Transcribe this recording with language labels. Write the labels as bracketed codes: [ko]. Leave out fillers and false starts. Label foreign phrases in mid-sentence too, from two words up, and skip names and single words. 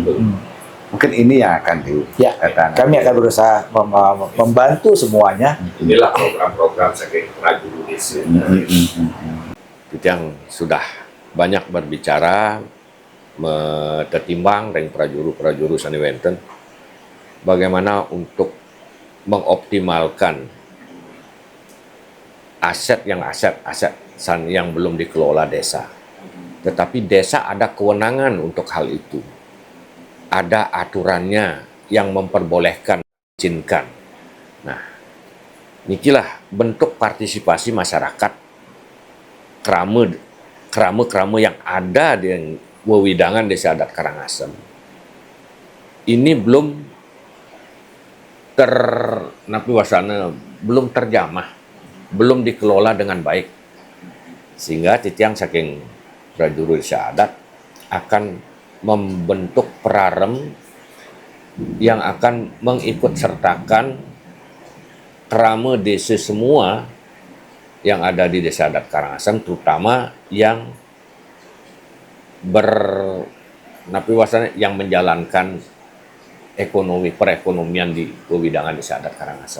[id] Mungkin ini yang akan Ya, dikatakan. kami akan berusaha membantu semuanya. Inilah program-program sebagai prajuru desa. Yang sudah banyak berbicara, tertimbang dengan prajuru-prajuru Saniwenten, bagaimana untuk mengoptimalkan aset yang belum dikelola desa. Tetapi desa ada kewenangan untuk hal itu. Ada aturannya yang memperbolehkan, izinkan. Nah, inilah bentuk partisipasi masyarakat kerama yang ada di wewidangan Desa Adat Karangasem. Ini belum belum terjamah, belum dikelola dengan baik. Sehingga [ban] titiang saking [id] prajuru Desa Adat akan membentuk perarem yang akan mengikut sertakan kerama desa semua yang ada di Desa Adat Karangasem, terutama yang yang menjalankan perekonomian di wewidangan Desa Adat Karangasem.